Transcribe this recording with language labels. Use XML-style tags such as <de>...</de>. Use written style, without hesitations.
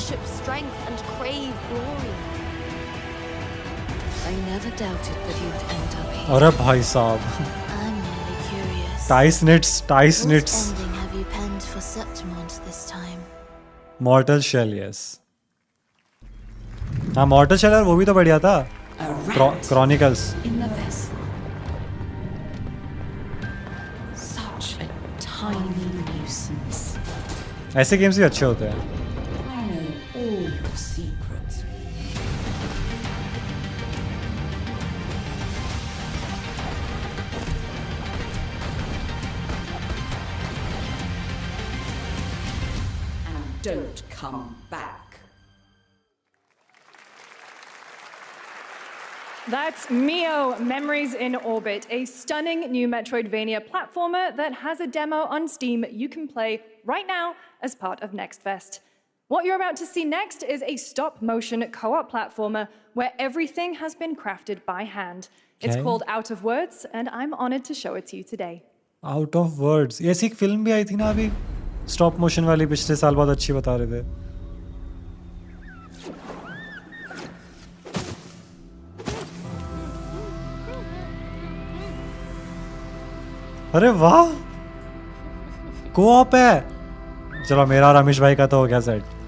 <en>worship strength and crave glory. I never doubted that you would end up here.</en> <hi>अरे भाई साहब.</hi> <en>I'm merely curious. टाइस निट्स. What ending have you penned for Septimont this time? Mortal Shell, yes.</en> <hi>हाँ mortar Shelar वो भी तो बढ़िया था.</hi> <en>Chronicles. In the vessel. Such a tiny nuisance.</en> <hi>ऐसे गेम्स भी अच्छे होते हैं.</hi> <en>I know all your secrets. And don't come back. That's Mio, Memories in Orbit, a stunning new Metroidvania platformer that has a demo on Steam you can play right now as part of Next Fest. What you're about to see next is a stop-motion co-op platformer where everything has been crafted by hand. It's called Out of Words, and I'm honored to show it to you today. Out of Words.</en> <hi>ऐसी एक film भी आई थी ना अभी stop motion वाली पिछले साल बहुत अच्छी बता रहे थे. अरे वाह को-ऑप है. चलो मेरा और रमेश भाई का तो हो गया सेट.</hi>